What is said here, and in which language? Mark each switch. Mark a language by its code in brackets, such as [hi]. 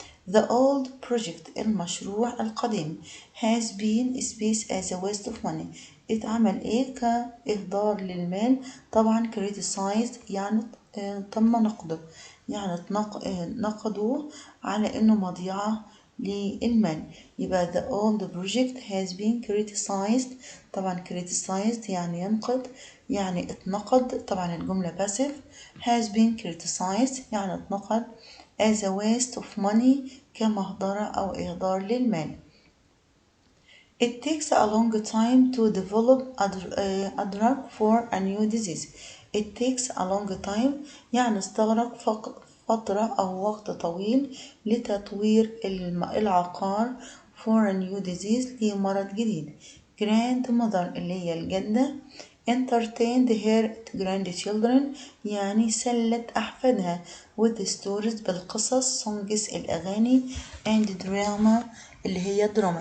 [en] The old project [ar] المشروع القديم [en] has been spaced as a waste of money [ar] اتعمل كإهدار للمال. طبعا criticized يعني تم نقده يعني نقدوه على إنه مضيعة للمال. [en] يبقى the old project has been criticized. [ar] طبعا criticized يعني ينقد، يعني اتنقد. طبعا الجملة passive. [en] has been criticized [ar] يعني اتنقد [en] as a waste of money [ar] كمهدرة أو إهدار للمال. [en] It takes a long time to develop a drug for a new disease. It takes a long time [ar] يعني استغرق فترة أو وقت طويل لتطوير العقار [en] for a new disease [ar] لمرض جديد. Grandmother اللي هي الجدة [en] entertained her grandchildren [ar] يعني سلت أحفادها [en] with stories [ar] بالقصص [en] songs [ar] الأغاني [en] and drama [ar] اللي هي دراما.